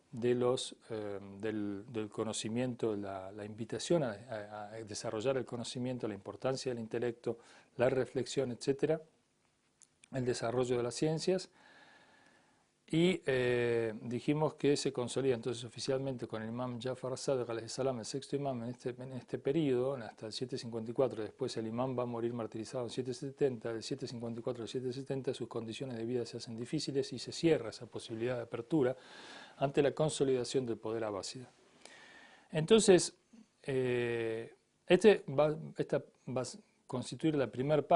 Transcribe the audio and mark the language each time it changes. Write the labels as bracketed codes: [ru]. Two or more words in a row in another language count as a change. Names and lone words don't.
[es] del conocimiento, la invitación a desarrollar el conocimiento, la importancia del intelecto, la reflexión, etc., el desarrollo de las ciencias, Y dijimos que se consolida entonces oficialmente con el imam Jafar Sadiq [ar] عليه السلام, [es] el sexto imam en este periodo, hasta el 754. Después el imam va a morir martirizado en 770. Del 754 al 770 sus condiciones de vida se hacen difíciles y se cierra esa posibilidad de apertura ante la consolidación del poder abásida. Entonces, esta va a constituir la primera parte.